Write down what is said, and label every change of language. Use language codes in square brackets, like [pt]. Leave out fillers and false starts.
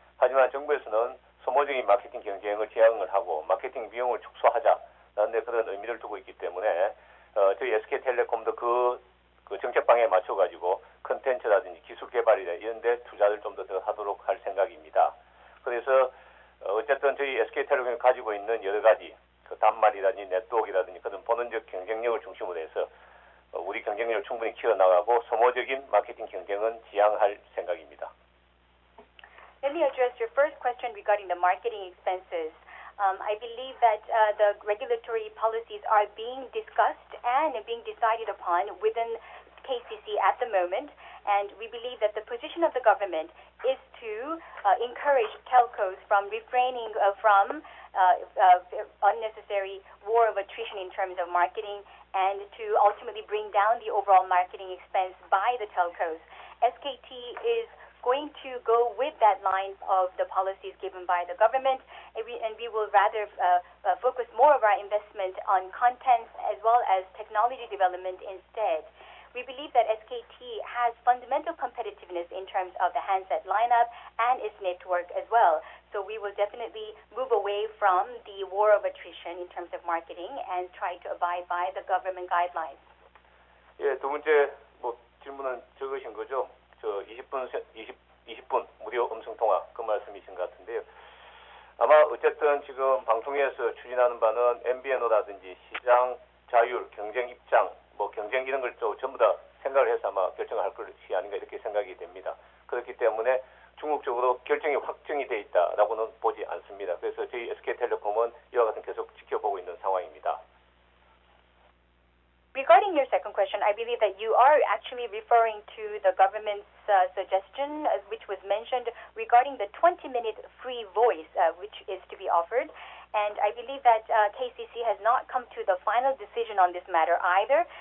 [ko] 하지만 정부에서는 소모적인 마케팅 경쟁을 지향을 하고 마케팅 비용을 축소하자라는 데 그런 의미를 두고 있기 때문에 저희 SK텔레콤도 그 정책 방향에 맞춰가지고 컨텐츠라든지 기술 개발이나 이런 데 투자를 좀 더 하도록 할 생각입니다. 그래서 어쨌든 저희 SK텔레콤이 가지고 있는 여러 가지 그 단말이라든지 네트워크라든지 그런 본원적 경쟁력을 중심으로 해서 우리 경쟁력을 충분히 키워나가고 소모적인 마케팅 경쟁은 지향할 생각입니다. [en] Let me address your first question regarding the marketing expenses. I believe that the regulatory policies are being discussed and being decided upon within KCC at the moment, and we believe that the position of the government is to encourage telcos from refraining from unnecessary war of attrition in terms of marketing and to ultimately bring down the overall marketing expense by the telcos. SKT is going to go with that line of the policies given by the government, and we will rather focus more of our investment on content as well as technology development instead. We believe that SKT has fundamental competitiveness in terms of the handset lineup and its network as well. So we will definitely move away from the war of attrition in terms of marketing and try to abide by the government guidelines. [ko] 예, 두 번째 질문은 적으신 거죠? 20분 무료 음성통화 그 말씀이신 것 같은데요. 아마 어쨌든 지금 방통위에서 추진하는 바는 MVNO라든지 시장 자율, 경쟁 입장, 경쟁 이런 걸 전부 다 생각을 해서 아마 결정을 할 것이 아닌가 이렇게 생각이 됩니다. 그렇기 때문에 중국적으로 결정이 확정이 돼 있다라고는 보지 않습니다. 그래서 저희 SK텔레콤은 이와 같은 계속 지켜보고 있는 상황입니다. [en] Regarding your second question, I believe that you are actually referring to the government's suggestion, which was mentioned regarding the 20-minute free voice, which is to be offered. And I believe that KCC has not come to the final decision on this matter either.